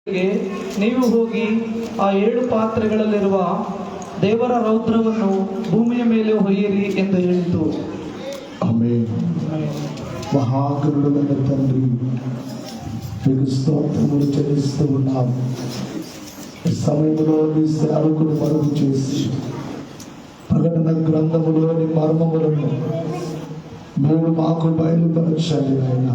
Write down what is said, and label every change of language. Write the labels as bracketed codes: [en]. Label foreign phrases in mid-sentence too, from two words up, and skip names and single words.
[kn] ನೀವು ಹೋಗಿ ಆ 7 ಪಾತ್ರೆಗಳಲ್ಲಿರುವ ದೇವರ ರೌದ್ರವನ್ನು ಭೂಮಿಯ ಮೇಲೆ ಹೊಯ್ಯಿರಿ ಎಂದು ಹೇಳಿತು. [te] ఆమేన్. మహాగణుడైన తండ్రి, మీకు స్తోత్రములు చెల్లిస్తూ ఉన్నాం. ఈ సమయంలో మీ సేవకులు మరుగు చేసి ప్రకటన గ్రంథములోని మర్మములను మీరు మాకు బయలుపరచాలి నాయన.